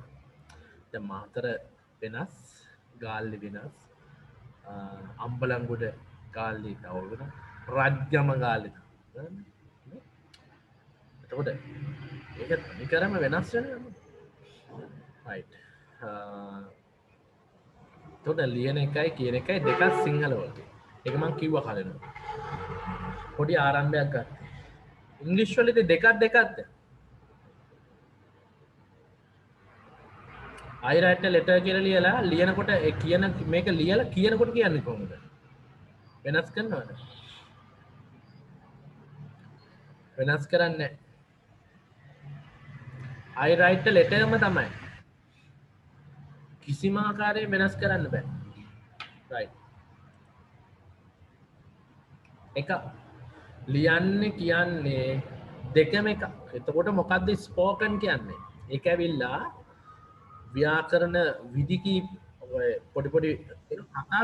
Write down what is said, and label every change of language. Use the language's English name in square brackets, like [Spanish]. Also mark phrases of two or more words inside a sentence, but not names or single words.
[Sinhala] දැන් මාතර වෙනස් ගාල්ලි වෙනස් අම්බලන්ගොඩ ගාල්ලි තව වෙනස් රජ්ගම ගාල්ලි එතකොට ඒක තනිකරම වෙනස් වෙනවා right එතකොට ලියන එකයි කියන එකයි දෙකක් සිංහල වලට ඒක මම කිව්වා කලින් පොඩි ආරම්භයක් ගන්න ඉංග්‍රීසි වලදී දෙකක්ද [English] I write a letter [Sinhala] කියලා ලියලා ලියනකොට ඒ කියන මේක ලියලා කියනකොට කියන්නේ කොහොමද වෙනස් කරනවද වෙනස් කරන්නේ [English] I write a letter [Sinhala] ම තමයි කිසිම ආකාරයෙන් වෙනස් කරන්න බෑ right එක ලියන්නේ කියන්නේ දෙකම එක එතකොට මොකද්ද ස්පෝකන් කියන්නේ ඒක ඇවිල්ලා ව්‍යාකරණ විධි පොඩි කතා